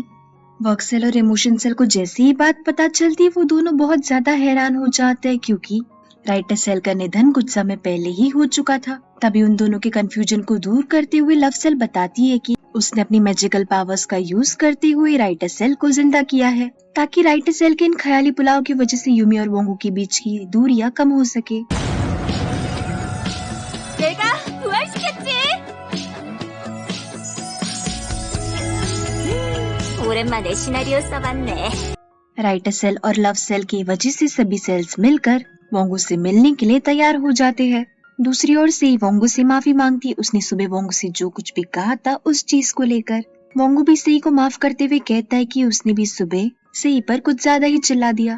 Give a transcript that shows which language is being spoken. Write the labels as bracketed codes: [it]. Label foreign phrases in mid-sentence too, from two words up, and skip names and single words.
[hi] वर्क सेल और इमोशन सेल को जैसे ही बात पता चलती वो दोनों बहुत ज्यादा हैरान हो जाते हैं, क्योंकि राइटर सेल का निधन कुछ समय पहले ही हो चुका था। तभी उन दोनों के कंफ्यूजन को दूर करते हुए लव सेल बताती है कि उसने अपनी [en] magical powers [hi] का यूज करते हुए राइटर सेल को जिंदा किया है ताकि राइटर सेल के इन ख्याली पुलाव की वजह से यूमी और वोंगो के बीच की दूरियां कम हो सके। [ko] 내가 부활시켰지? 오랜만에 시나리오 써봤네. [hi] राइटर सेल और लव सेल की वजह से सभी सेल्स मिलकर वोंगो से मिलने के लिए तैयार हो जाते हैं। दूसरी ओर से वोंगो से माफी मांगती। उसने सुबह वोंगो से जो कुछ भी कहा था उस चीज को लेकर। वोंगो भी सेई को माफ करते हुए कहता है कि उसने भी सुबह सेई पर कुछ ज्यादा ही चिल्ला दिया।